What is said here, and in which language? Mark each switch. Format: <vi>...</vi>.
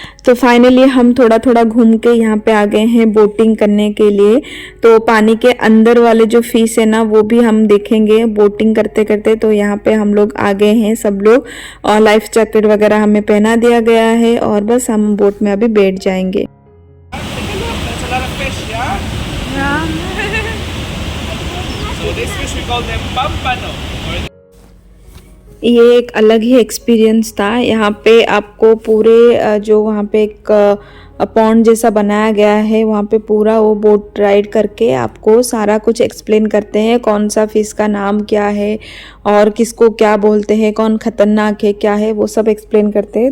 <hi>तो फाइनली हम थोड़ा थोड़ा घूम के यहाँ पे आ गए हैं बोटिंग करने के लिए। तो पानी के अंदर वाले जो फिश है ना वो भी हम देखेंगे बोटिंग करते करते। तो यहाँ पे हम लोग आ गए हैं सब लोग, और लाइफ जैकेट वगैरह हमें पहना दिया गया है और बस हम बोट में अभी बैठ जाएंगे।</hi> <en>There's a lot of fish, yeah? So this fish we call them pampano.</en> <hi>ये एक अलग ही एक्सपीरियंस था। यहाँ पे आपको पूरे जो वहाँ पे एक पॉन्ड जैसा बनाया गया है, वहाँ पे पूरा वो बोट राइड करके आपको सारा कुछ एक्सप्लेन करते हैं, कौन सा फिश का नाम क्या है और किसको क्या बोलते हैं, कौन खतरनाक है क्या है, वो सब एक्सप्लेन करते हैं।</hi>